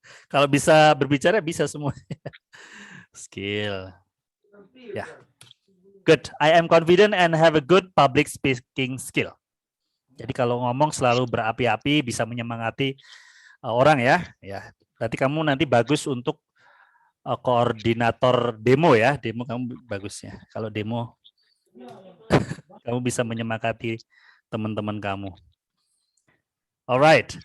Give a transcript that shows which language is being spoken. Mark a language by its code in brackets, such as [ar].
[id] Kalau bisa berbicara bisa semua. [en] Skill. Ya. Good. I am confident and have a good public speaking skill. [id] Jadi kalau ngomong selalu berapi-api, bisa menyemangati orang ya. Ya. Berarti kamu nanti bagus untuk koordinator demo ya. Demo kamu bagusnya. Kalau demo kamu bisa menyemangati teman-teman kamu. Alright.